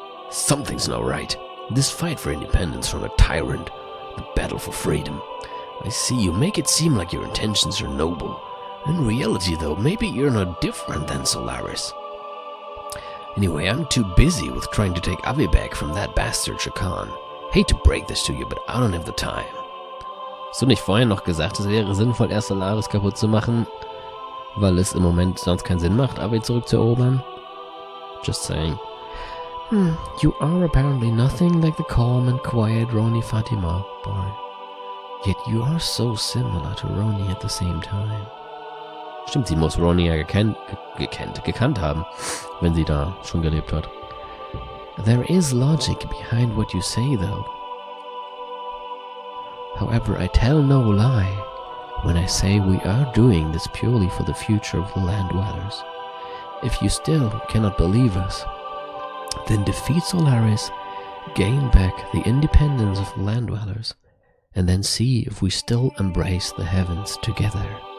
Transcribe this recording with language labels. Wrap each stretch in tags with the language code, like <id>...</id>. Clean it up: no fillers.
<en>Something's not right. This fight for independence from a tyrant, the battle for freedom. I see you make it seem like your intentions are noble. In reality, though, maybe you're not different than Solaris. Anyway, I'm too busy with trying to take aRdW back from that bastard Shakan. Hate to break this to you, but I don't have the time.</en> <de>Hast du nicht vorhin noch gesagt, es wäre sinnvoll, erst Solaris kaputt zu machen, weil es im Moment sonst keinen Sinn macht, aRdW zurückzuerobern?</de> <en>Just saying. You are apparently nothing like the calm and quiet Roni Fatima, boy. Yet you are so similar to Roni at the same time.</en> <de>Stimmt, sie muss Roni ja gekannt haben, wenn sie da schon gelebt hat.</de> <en>There is logic behind what you say, though. However, I tell no lie when I say we are doing this purely for the future of the land dwellers. If you still cannot believe us, then defeat Solaris, gain back the independence of the land dwellers, and then see if we still embrace the heavens together.</en>